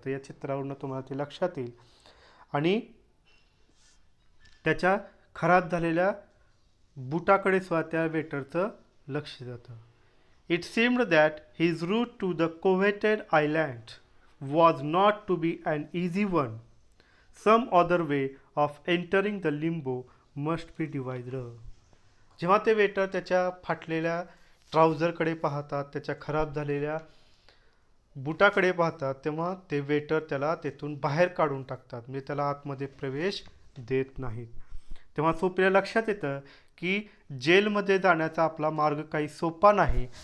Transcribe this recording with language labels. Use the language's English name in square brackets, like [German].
[Marathi] तर या चित्रावरून तुम्हाला ते लक्षात येईल. आणि त्याच्या खराब झालेल्या बुटाकडे सुद्धा त्या वेटरचं लक्ष जातं. [English] It seemed that his route to the coveted island was not to be an easy one. Some other way of entering the limbo must be devised. [Marathi] जेव्हा ते वेटर त्याच्या फाटलेल्या ट्राउझरकडे पाहतात, त्याच्या खराब झालेल्या बुटाकडे पाहतात, तेव्हा ते वेटर त्याला तेथून बाहेर काढून टाकतात, म्हणजे त्याला आतमध्ये प्रवेश देत नाहीत. तेव्हा सोपीला लक्षात येतं की जेलमध्ये जाण्याचा आपला मार्ग काही सोपा नाही.